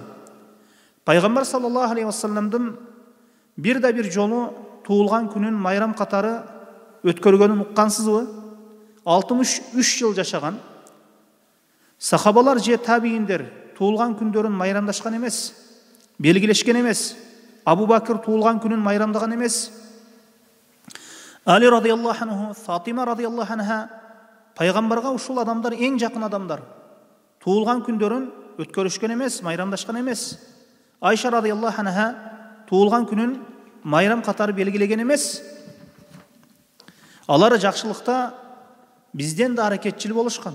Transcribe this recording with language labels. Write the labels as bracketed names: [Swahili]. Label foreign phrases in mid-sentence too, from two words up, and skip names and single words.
[Kyrgyz] Пайгамбар [Arabic] صلى الله عليه وسلم [Kyrgyz] бир да бир жолу туылған күнүн майрам катары өткөргөнүн уккансызбы? 63 жыл жашаган сахабалар же табииндер туылған күндөрүн майрамдашкан эмес, белгилешкен эмес. Абу Бакыр туылған күнүн майрамдаган эмес. Али [Arabic] رضي الله عنه, [Kyrgyz] Фатима [Arabic] رضي الله عنها, [Kyrgyz] пайгамбарга ушул адамдар эң жакын адамдар. Туылған күндөрүн өткөрүшкөн эмес, майрамдашкан эмес. Айша [Arabic] رضي الله عنها [Kyrgyz] туылған күнүн майрам катары белгилеген эмес. Алар жакшылыкта бизден да аракетчил болушкан.